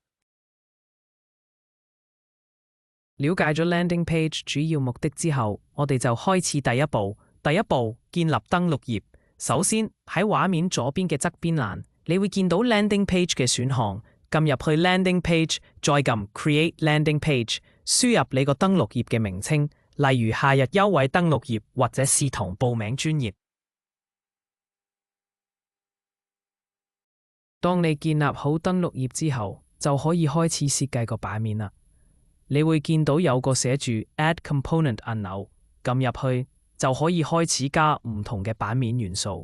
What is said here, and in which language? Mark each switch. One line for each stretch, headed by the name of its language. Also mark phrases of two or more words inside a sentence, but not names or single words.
Cantonese: 了解咗
English: landing page
Cantonese: 主要目的之後，我哋就開始第一步。第一步，建立登錄頁。首先喺畫面左邊嘅側邊欄，你會見到
English: landing page
Cantonese: 嘅選項，撳入去
English: landing page，
Cantonese: 再撳
English: create landing page，
Cantonese: 輸入你個登錄頁嘅名稱。例如夏日優惠登錄頁或者視同報名專頁。當你建立好登錄頁之後，就可以開始設計個版面啦。你會見到有個寫住
English: Add Component
Cantonese: 按鈕，撳入去就可以開始加唔同嘅版面元素。